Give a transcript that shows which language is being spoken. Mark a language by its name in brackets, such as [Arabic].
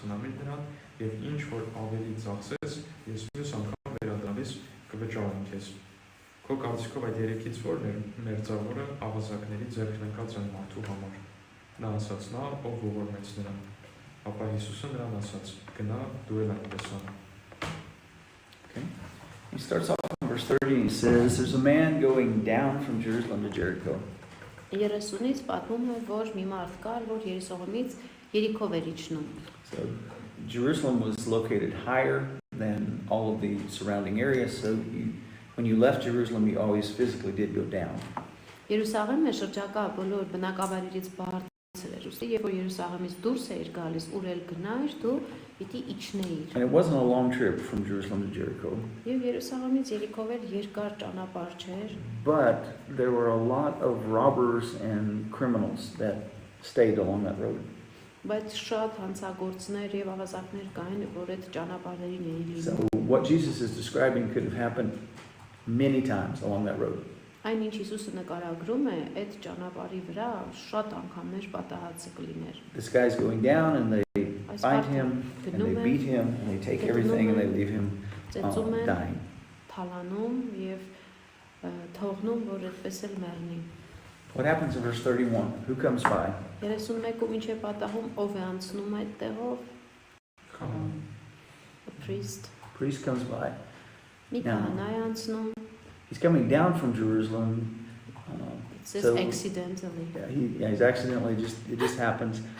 [Armenian] խնամիր նրան եւ ինչ որ ավելի ծախսես, ես մյուս անգամ վերադառնալիս կվճարեմ քեզ։ Քո կարծիքով այդ երեքից որն է մերձավորը ավազակների ձեռքն ընկած այն մարդու համար։ Նա ասաց. նա ով ողորմեց նրան։ Ապա Հիսուսը նրան ասաց. գնա դու էլ այնպես ան։ [English] He starts off in verse 30 and he says, there's a man going down from Jerusalem to Jericho. [Armenian] 30-ից պատմում է, որ մի մարդ կար, որ Երուսաղեմից Երիքով էր իջնում։ [English] So Jerusalem was located higher than all of the surrounding areas, so when you left Jerusalem, you always physically did go down. [Armenian] Երուսաղեմը շրջակա բոլոր բնակավայրերից բարձր էր, ուստի երբ որ Երուսաղեմից դուրս էր գալիս, ուր էլ գնայր, դու պիտի իջնեիր։ [English] And it wasn't a long trip from Jerusalem to Jericho, [Armenian] Եվ Երուսաղեմից Երիքով էլ երկար ճանապարհ չէր, [English] but there were a lot of robbers and criminals that stayed along that road. [Armenian] բայց շատ հանցագործներ եւ ավազակներ կային, որ այդ ճանապարհերին էին [English] So [Armenian] լինում։ [English] what Jesus is describing could have happened many times along that road. [Armenian] Այն ինչ Հիսուսը նկարագրում է, այդ ճանապարհի վրա շատ անգամներ պատահածը կլիներ։ [English] This guy's going down and they find him and they beat him and they take everything and they leave him [Armenian] Ծեծում են, [English] dying. [Armenian] թալանում եւ թողնում, որ այդպես էլ մեռնի։ [English] What happens in verse 31? Who comes by? [Armenian] 31-ում ինչ է պատահում, ով է անցնում այդ տեղով։ [English] A priest. Priest comes by. [Armenian] Մի քահանա է անցնում։ [English] He's coming down from Jerusalem. It says So- accidentally. He's accidentally it just happens.